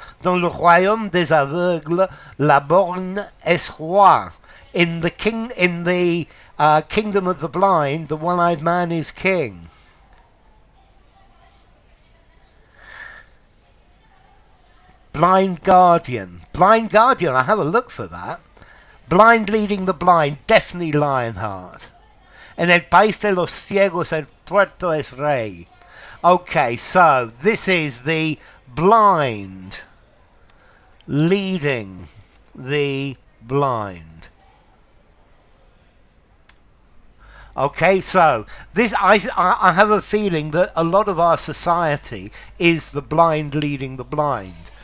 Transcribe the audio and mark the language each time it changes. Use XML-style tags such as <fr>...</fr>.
<fr>Dans le royaume des aveugles, la borgne est roi.</fr> <en>In the kingdom of the blind, the one-eyed man is king. Blind guardian. Blind guardian, I have a look for that. Blind leading the blind, definitely Lionheart.</en> <es>En el país de los ciegos el tuerto es rey.</es> <en>Okay, so this is the blind leading the blind. Okay, so this I have a feeling that a lot of our society is the blind leading the blind.</en>